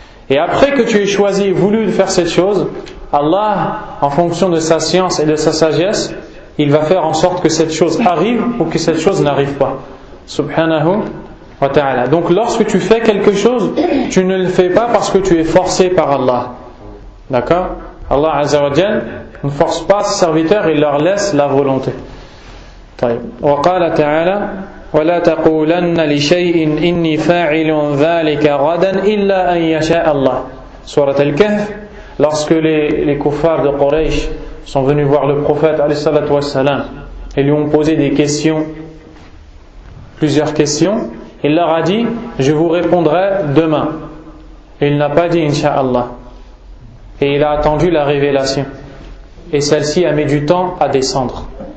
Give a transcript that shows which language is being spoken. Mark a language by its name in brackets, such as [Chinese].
[French] Et après que tu aies choisi et voulu de faire cette chose, Allah, en fonction de sa science et de sa sagesse, il va faire en sorte que cette chose arrive ou que cette chose n'arrive pas. Subhanahu wa ta'ala. Donc lorsque tu fais quelque chose, tu ne le fais pas parce que tu es forcé par Allah. D'accord? Allah Azza wa Jal ne force pas ses serviteurs, il leur laisse la volonté. [Arabic] Wa qala ta'ala ولا تقولن لشيء إني فاعل ذلك غدا إلا أن يشاء الله. [French] Surat Al-Kahf, lorsque les kuffars de Quraysh sont venus voir le prophète alayhi salatu wassalam et lui ont posé des questions, plusieurs questions, il leur a dit je vous répondrai demain. Et il n'a pas dit Inch'Allah, et il a attendu la révélation, et celle-ci a mis du temps à descendre.